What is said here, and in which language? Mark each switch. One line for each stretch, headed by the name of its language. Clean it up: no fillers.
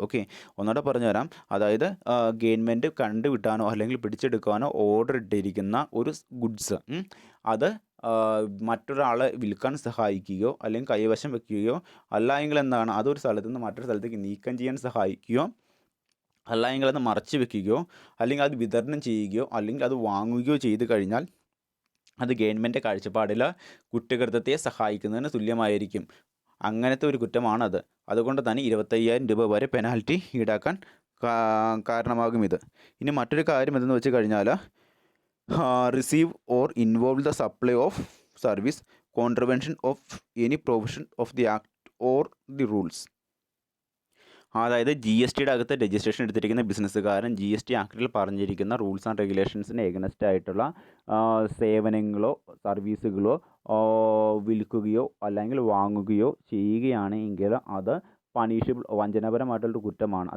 Malayalam: Okay, ഒന്നുകൂടെ പറഞ്ഞുതരാം. അതായത് ഗവൺമെൻറ് കണ്ടുകിട്ടാനോ അല്ലെങ്കിൽ പിടിച്ചെടുക്കാനോ ഓർഡർ ഇട്ടിരിക്കുന്ന ഒരു ഗുഡ്സ് അത് മറ്റൊരാളെ വിൽക്കാൻ സഹായിക്കുകയോ അല്ലെങ്കിൽ കൈവശം വയ്ക്കുകയോ അല്ലെങ്കിൽ എന്താണ് അതൊരു സ്ഥലത്തു നിന്ന് മറ്റൊരു സ്ഥലത്തേക്ക് നീക്കം ചെയ്യാൻ സഹായിക്കുകയോ അല്ലെങ്കിൽ അത് മറച്ചു വെക്കുകയോ അല്ലെങ്കിൽ അത് വിതരണം ചെയ്യുകയോ അല്ലെങ്കിൽ അത് വാങ്ങുകയോ ചെയ്തു കഴിഞ്ഞാൽ അത് ഗവൺമെൻറ് കാഴ്ചപ്പാടിൽ കുറ്റകൃത്യത്തെ സഹായിക്കുന്നതിന് തുല്യമായിരിക്കും. അങ്ങനത്തെ ഒരു കുറ്റമാണത്. അതുകൊണ്ട് തന്നെ 25,000 രൂപ വരെ പെനാൽറ്റി ഈടാക്കാൻ കാരണമാകും ഇത്. ഇനി മറ്റൊരു കാര്യം എന്തെന്ന് വെച്ച് കഴിഞ്ഞാൽ
English: receive or involve the supply of service, contravention of any provision of the act or the rules.
Malayalam: അതായത് GSTയുടെ അകത്ത് രജിസ്ട്രേഷൻ എടുത്തിരിക്കുന്ന ബിസിനസ്സുകാരൻ GST ആക്ടിൽ പറഞ്ഞിരിക്കുന്ന റൂൾസ് ആൻഡ് റെഗുലേഷൻസിന് എഗനസ്റ്റ് ആയിട്ടുള്ള സേവനങ്ങളോ സർവീസുകളോ വിൽക്കുകയോ അല്ലെങ്കിൽ വാങ്ങുകയോ ചെയ്യുകയാണെങ്കിൽ അത് പണിഷബിൾ വഞ്ചനാപരമായിട്ടുള്ളൊരു കുറ്റമാണ്.